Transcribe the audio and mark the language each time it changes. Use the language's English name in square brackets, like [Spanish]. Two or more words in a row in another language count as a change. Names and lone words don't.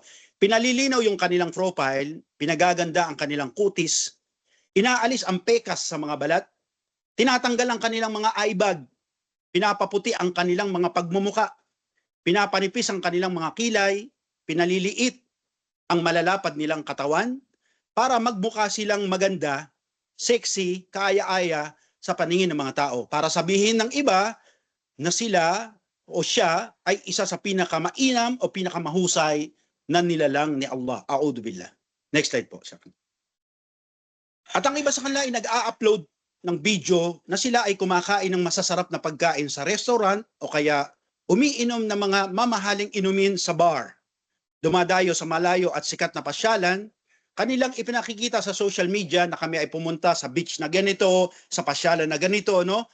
[Filipino] Pinalilinaw yung kanilang profile, pinagaganda ang kanilang kutis, inaalis ang pekas sa mga balat, tinatanggal ang kanilang mga eyebag, pinapaputi ang kanilang mga pagmumuka, pinapanipis ang kanilang mga kilay, pinaliliit ang malalapad nilang katawan para magbuka silang maganda, sexy, kaaya-aya sa paningin ng mga tao. Para sabihin ng iba na sila o siya ay isa sa pinakamainam o pinakamahusay na nilalang ni Allah. [Arabic] أعوذ بالله. [English] Next slide po. [Filipino] At ang iba sa kanila ay nag-a-upload ng video na sila ay kumakain ng masasarap na pagkain sa restaurant o kaya umiinom ng mga mamahaling inumin sa bar. Dumadayo sa malayo at sikat na pasyalan, kanilang ipinakikita sa [English] social media [Filipino] na kami ay pumunta sa beach na ganito, sa pasyalan na ganito, no?